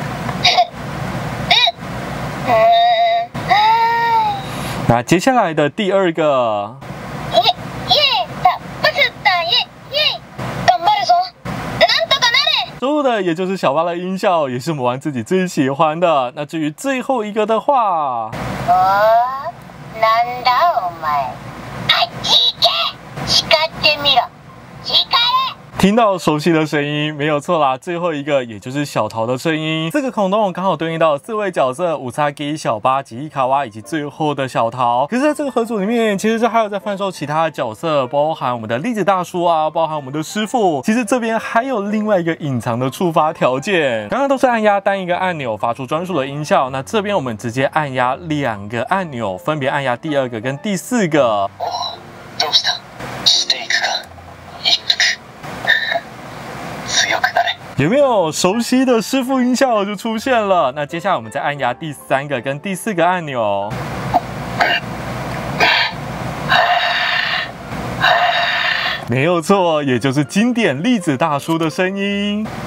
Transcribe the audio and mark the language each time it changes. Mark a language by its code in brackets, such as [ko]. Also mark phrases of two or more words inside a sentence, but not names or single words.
[zh] 那接下来的第2个。收入的也就是小巴的音效，也是魔丸自己最喜欢的。那至于最后一个的话， [ja] なんだお前、あっち行け、叱ってみろ、叱れ。 [zh] 听到熟悉的声音，没有错啦。最后一个也就是小桃的声音，这个孔洞刚好对应到4位角色：乌萨基、小巴、吉伊卡哇以及最后的小桃。可是在这个盒组里面，其实还有在贩售其他的角色，包含我们的栗子大叔啊，包含我们的师傅。其实这边还有另外一个隐藏的触发条件，刚刚都是按压单一个按钮发出专属的音效，那这边我们直接按压2个按钮，分别按压第2个跟第4个。 [ja] どうした？していくか？ 一服。 [zh] 有没有熟悉的师傅音效就出现了？那接下来我们再按压第3个跟第4个按钮。没有错，也就是经典栗子大叔的声音。